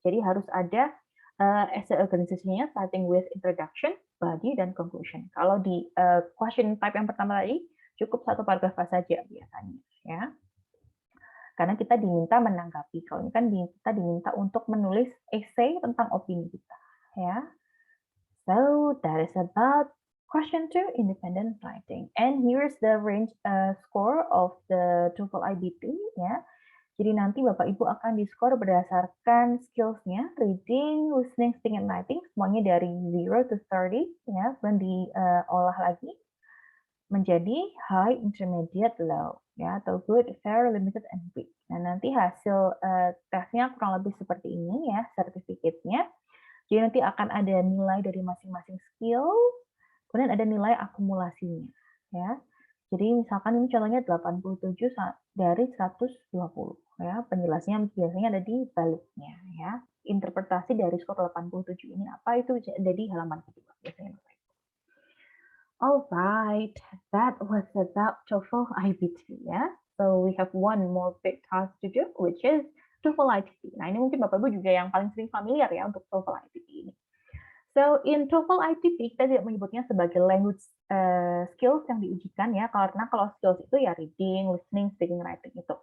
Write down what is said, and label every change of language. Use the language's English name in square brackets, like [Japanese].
[Indonesian] Jadi harus ada essay organization-nya [English] starting with introduction, body, [Indonesian] dan conclusion. Kalau di question type yang pertama tadi, cukup 1 paragraf saja biasanya, ya. Karena kita diminta menanggapi. Kalau ini kan kita diminta untuk menulis essay tentang opini kita, ya. [English] So that is about question 2, independent writing. And here's the range score of the TOEFL IBT, ya. [Indonesian] Jadi nanti Bapak Ibu akan diskor berdasarkan skills-nya, [English] reading, listening, speaking, and writing, [Indonesian] semuanya dari 0 to 30, ya, dan diolah lagi menjadi high, intermediate, low, ya, atau good, fair, limited, and weak. Nah, nanti hasil tesnya kurang lebih seperti ini ya, sertifikatnya. Jadi nanti akan ada nilai dari masing-masing skill, kemudian ada nilai akumulasinya, ya. Jadi misalkan ini contohnya 87 dari 120, ya. Penjelasannya biasanya ada di baliknya, ya. Interpretasi dari skor 87 ini apa itu ada di halaman kedua biasanya. [English] Alright, that was about TOEFL IBT, ya. So we have one more big task to do, which is TOEFL ITP. [Indonesian] Nah, ini mungkin Bapak Ibu juga yang paling sering familiar ya untuk TOEFL ITP ini. [English] So in TOEFL ITP [Indonesian] kita tidak menyebutnya sebagai language skills yang diujikan ya, karena kalau skills itu ya reading, listening, speaking, writing itu.